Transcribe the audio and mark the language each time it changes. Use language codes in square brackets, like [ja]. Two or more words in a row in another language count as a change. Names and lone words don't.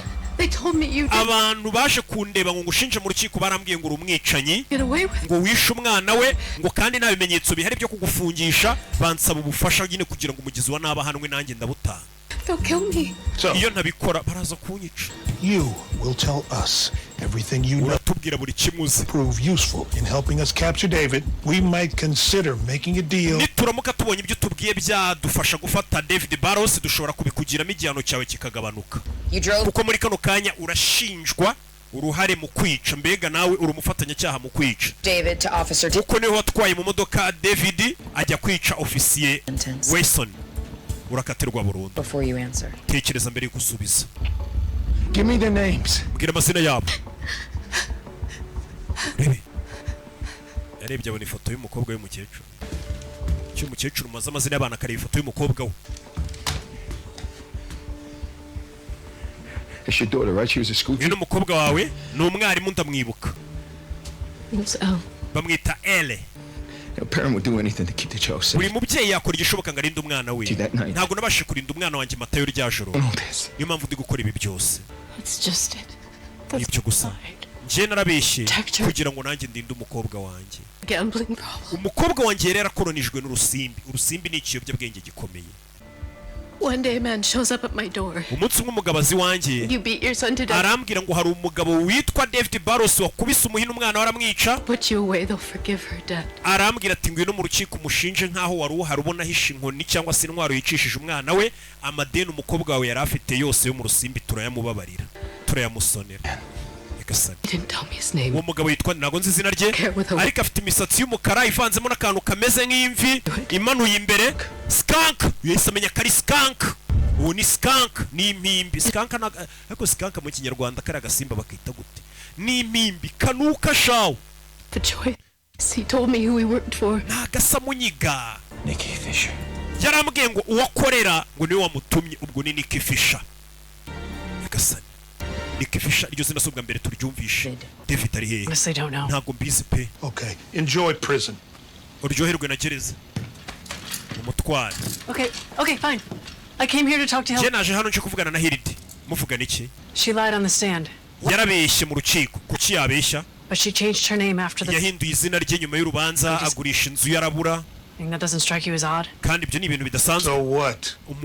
[rw] Abantu baje kundeba ngo ngushinje mu rukiko barambwiye ngo uri umwicanyi, ngo wishe umwana we, ngo kandi nta bimenyetso bihari byo kugufungisha, bansaba ubufasha nyine kugira ngo umugizi wa nabi ahanwe nanjye ndabutanga. Iyo ntabikora baraza kunyica. [en] You will tell us everything you know. [rw] Uratubwira buri kimuzi. [en] Prove useful in helping us capture David. We might consider making a deal. [rw] Nituramuka tubonye ibyo tubwiye byadufasha gufata David Barros, dushobora kubikugiramo igihano cyawe kikagabanuka. Kuko muri kano kanya urashinjwa uruhare mu kwica, mbega nawe uri umufatanyacyaha mu kwica. [en] David to officer. [rw] Kuko niho watwaye mu modoka David ajya kwica ofisiye Wilson. Urakatirwa burundu. [en] Before you answer. [rw] Tekereza mbere yo gusubiza. [en] Give me the names. [rw] Mbwira amazina yabo. Rebe. Yarebye abona ifoto y'umukobwa w'umukecuru. Cy'umukecuru maze amazina y'abana akareba ifoto y'umukobwa we. [en] It's your daughter, right? She was a school teacher. [rw] Umukobwa wawe ni umwarimu ndamwibuka. Bamwita Elle. [en] A parent would do anything to keep the child safe. [rw] Buri mubyeyi yakora igishoboka ngo arinde umwana we. Ntabwo nabashe kurinda umwana wanjye Matayo rya joro. Niyo mpamvu ndi gukora ibi byose. Ibyo gusa. Nje narabeshye kugira ngo nanjye ndinde umukobwa wanjye. Umukobwa wanjye yari yarakoronijwe n'urusimbi. Urusimbi ni ikiyobyabwenge gikomeye. [en] One day a man shows up at my door. [rw] Umunsi umumugabazi wanjye [en] You beat your son to death. [rw] arambwira ngo hari umugabo witwa David Barros wakubise umuhini umwana waramwica. [en] Put you away, they'll forgive her death. [rw] Arambwira ati ngwino mu rukiko umushinje nkaho wari uhari ubona hisha inkoni cyangwa se intwaro yicishije umwana we. Amadeni umukobwa wawe yari afite yose yo mu rusimbi turayamubabarira, turayamusonera. [en] Didn't tell me his name. [rw] Uwo mugabo yitwa ntago nzi izina rye, ariko afite imisatsi y'umukara ivanzemo n'akantu kameze nk'imvi imanuye imbere. Skunk yahise amenya ko ari skunk. Uwo ni skunk, ni impimbi. Skunk ariko skunk mu kinyarwanda kari agasimba bakita gute? Ni impimbi kanuka shawo. [en] The choice. He told me who he worked for. [rw] Nagasa munyiga. Nikki Fisher. Yarambwiye ngo uwakorera ngo niwe wamutumye, ubwo ni Nikki Fisher. Yagasani Nikki Fisher iryo zina sobwa mbere turyumvishe. David ari hehe? Ntago mbizi pe. [en] Okay, enjoy prison. [rw] Uryoherwe na gereza. Umutwari. [en] Okay, fine. I came here to talk to him. [rw] Je naje hano nje kuvugana na Hilde. Muvugana iki? [en] She lied on the stand. [rw] Yarabeshye mu rukiko. Kuki yabeshya? [en] But she changed her name after the. [rw] Yahinduye izina rye nyuma y'urubanza, agurisha inzu yarabura. [en] That doesn't strike you as odd? [rw] Kandi ibyo ni ibintu bidasanzwe. [en] So what?